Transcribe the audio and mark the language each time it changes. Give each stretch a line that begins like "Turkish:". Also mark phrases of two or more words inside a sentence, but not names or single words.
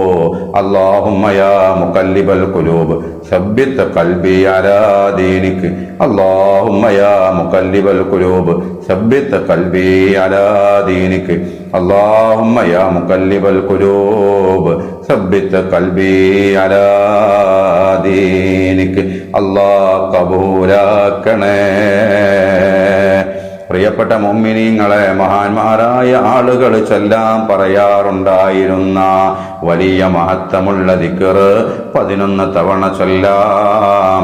Arabic: اللهم يا مقلب القلوب ثبت قلبي على دينك اللهم يا مقلب القلوب ثبت قلبي على دينك اللهم يا مقلب القلوب ثبت قلبي على دينك അല്ലാഹ് കബൂലാക്കണേ.
Malayalam: പ്രിയപ്പെട്ട മുഅ്മിനീങ്ങളെ, മഹാന്മാരായ ആളുകൾ ചൊല്ലാൻ പറയാറുണ്ടായിരുന്ന വലിയ മഹത്വമുള്ള ദിക്ർ 11 തവണ ചൊല്ലാം.